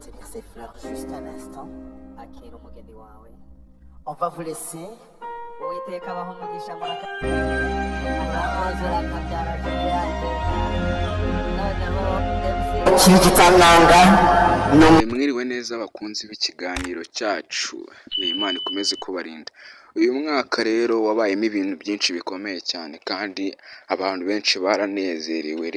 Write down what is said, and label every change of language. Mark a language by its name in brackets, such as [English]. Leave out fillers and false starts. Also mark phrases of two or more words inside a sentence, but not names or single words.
[French] ces fleurs juste un instant. [Kinyarwanda] Akira umugeni wawe. [French] On va vous laisser. [Kinyarwanda] Uwiteka abaho umugisha murakaza urakabyara yanjye. Noneho mwiriwe neza abakunzi b'ikiganiro cyacu, Imana ikomeze kubarinda. Uyu mwaka rero wabayemo ibintu byinshi bikomeye cyane kandi abantu benshi baranezerewe.